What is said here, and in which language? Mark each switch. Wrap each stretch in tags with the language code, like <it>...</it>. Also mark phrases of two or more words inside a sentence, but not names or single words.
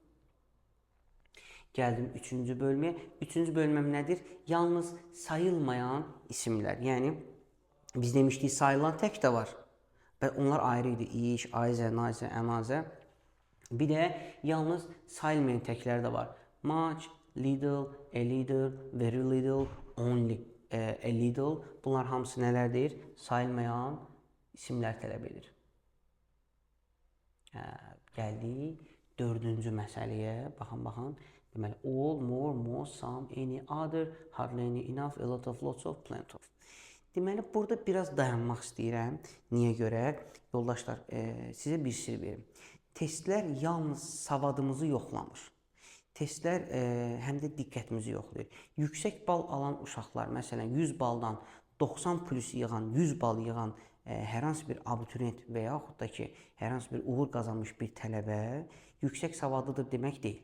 <az>Gəldim üçüncü bölməyə. Üçüncü bölməm nədir? Yalnız sayılmayan isimlər. Yəni, biz demişdik sayılan tək də var. Və onlar ayrı idi. İş, ayzə, nazə, əmazə. Bir də yalnız sayılmayan təklər də var.</az> <en>Much, little, a little, very little, only a little.</en> <az>Bunlar hamısı nələrdir? Sayılmayan isimlər tələb edir. Gəldik dördüncü məsələyə. Baxın. Deməli,</az> <en>all, more, most, some, any, other, hardly any, enough, a lot of, lots of, plenty of.</en> <az>Deməli, burada biraz dayanmaq istəyirəm. Niyə görə? Yoldaşlar, sizə bir sir verim. Testlər yalnız savadımızı yoxlamır. Testlər həm də diqqətimizi yoxlayır. Yüksək bal alan uşaqlar, məsələn, 100 baldan 90 plus yığan, 100 bal yığan hər hansı bir abituriyent və yaxud da ki, hər hansı bir uğur qazanmış bir tələbə yüksək savadlıdır demək deyil.</az>